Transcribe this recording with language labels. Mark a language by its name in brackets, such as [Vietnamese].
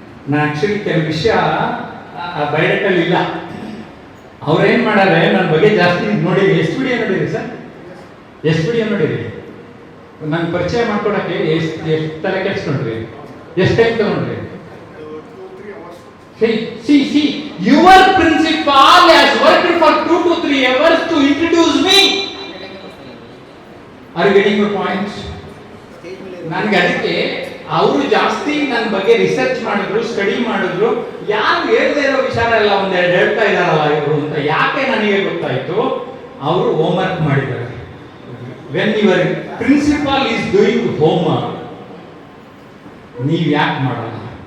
[Kannada] ನಾನು ಆಕ್ಚುಲಿ ಕೆಲವು ವಿಷಯ ಬಯೋಡೇಟಲ್ಲಿ ಇಲ್ಲ. ಅವ್ರೇನ್ ಮಾಡಾರೆ, ನನ್ನ ಬಗ್ಗೆ ಜಾಸ್ತಿ ನೋಡಿರಿ. ಎಷ್ಟು ವಿಡಿಯೋ ನೋಡಿರಿ ಸರ್? ಎಷ್ಟು ವಿಡಿಯೋ ನೋಡಿರಿ? ನನ್ನ ಪರಿಚಯ ಮಾಡ್ಕೊಡಕ್ಕೆ ಎಷ್ಟು ತಲೆ ಕೆಡಿಸ್ಕೊಂಡ್ರಿ? ಎಷ್ಟು ಟೈಮ್ ತಗೊಂಡ್ರಿ? [English] See, your principal has worked for 2 to 3 hours to introduce me. Are you getting my point? [Kannada] ನನಗೆ ಅದಕ್ಕೆ ಅವರು ಜಾಸ್ತಿ ನನ್ನ ಬಗ್ಗೆ ರಿಸರ್ಚ್ ಮಾಡಿದ್ರು, ಸ್ಟಡಿ ಮಾಡಿದ್ರು. ಯಾರು ಹೇಳ್ದೇ ಇರೋ ವಿಚಾರ ಎಲ್ಲ ಒಂದೆರಡು ಹೇಳ್ತಾ ಇದಾರಲ್ಲ ಇವರು ಅಂತ ಯಾಕೆ ನನಗೆ ಗೊತ್ತಾಯ್ತು? ಅವರು ಹೋಮ್ವರ್ಕ್ ಮಾಡಿದ್ದಾರೆ. [English] when your principal is doing homework, [Kannada] ನೀವು ಯಾಕೆ ಮಾಡಲ್ಲ?